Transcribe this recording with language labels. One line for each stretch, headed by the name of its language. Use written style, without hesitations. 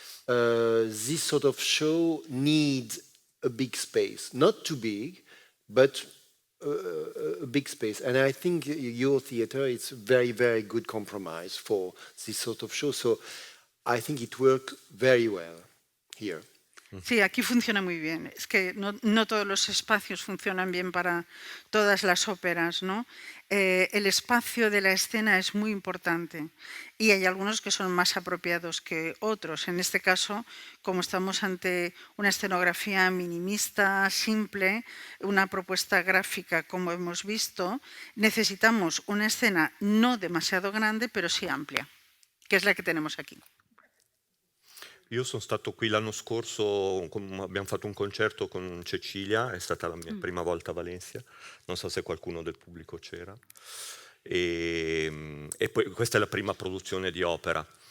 English: This sort of show needs a big space, not too big, but a big space. And I think your theater is a very, very good compromise for this sort of show. So I think it worked very well here.
Spanish: Sí, aquí funciona muy bien. Es que no todos los espacios funcionan bien para todas las óperas, ¿no? El espacio de la escena es muy importante y hay algunos que son más apropiados que otros. En este caso, como estamos ante una escenografía minimista, simple, una propuesta gráfica como hemos visto, necesitamos una escena no demasiado grande, pero sí amplia, que es la que tenemos aquí.
Italian: Io sono stato qui l'anno scorso, abbiamo fatto un concerto con Cecilia, è stata la mia prima volta a Valencia, non so se qualcuno del pubblico c'era, e poi questa è la prima produzione di opera.